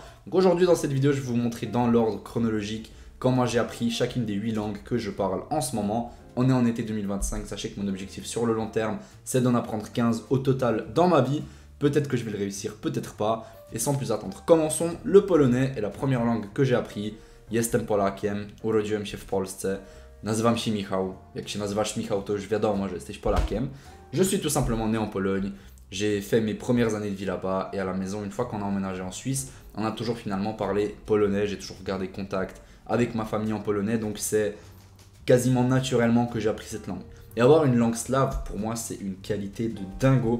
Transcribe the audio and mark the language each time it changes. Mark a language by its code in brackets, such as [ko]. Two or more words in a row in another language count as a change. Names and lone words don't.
[fr] Donc aujourd'hui dans cette vidéo, je vais vous montrer dans l'ordre chronologique comment j'ai appris chacune des 8 langues que je parle en ce moment. On est en été 2025, sachez que mon objectif sur le long terme, c'est d'en apprendre 15 au total dans ma vie. Peut-être que je vais le réussir, peut-être pas. Et sans plus attendre, commençons. Le polonais est la première langue que j'ai appris. [pl] Jestem Polakiem, urodziłem się w Polsce. Nazywam się Michał. Jak się nazywasz Michał, to już wiadomo, że jesteś Polakiem. [fr] Je suis tout simplement né en Pologne. J'ai fait mes premières années de vie là-bas. Et à la maison, une fois qu'on a emménagé en Suisse, on a toujours finalement parlé polonais. J'ai toujours gardé contact avec ma famille en polonais. Donc c'est quasiment naturellement que j'ai appris cette langue. Et avoir une langue slave, pour moi, c'est une qualité de dingo.